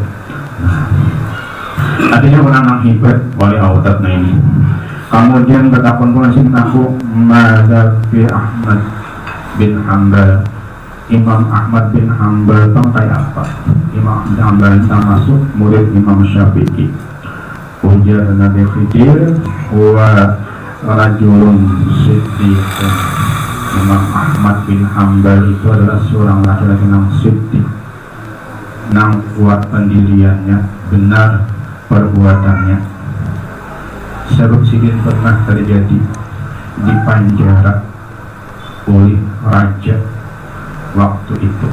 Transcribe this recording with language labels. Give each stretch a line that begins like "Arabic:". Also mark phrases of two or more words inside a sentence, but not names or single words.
Indonesian: Nah, artinya orang hebat wali autad ini. Kemudian betapun pun sih aku Madzhabi Ahmad bin Hanbal.
Banjar: Imam Ahmad bin Hanbal itu kayak apa?
Indonesian: Imam Ahmad bin Hanbal termasuk murid Imam Syafi'i.
Banjar: Ujar Nabi Khidir
Arabic: ورجل صديق.
Indonesian: Imam Ahmad bin Hanbal itu adalah seorang laki-laki yang siddiq, yang kuat pendiriannya, benar perbuatannya.
Banjar: Sebab sidin pernah terjadi di penjara oleh raja waktu itu.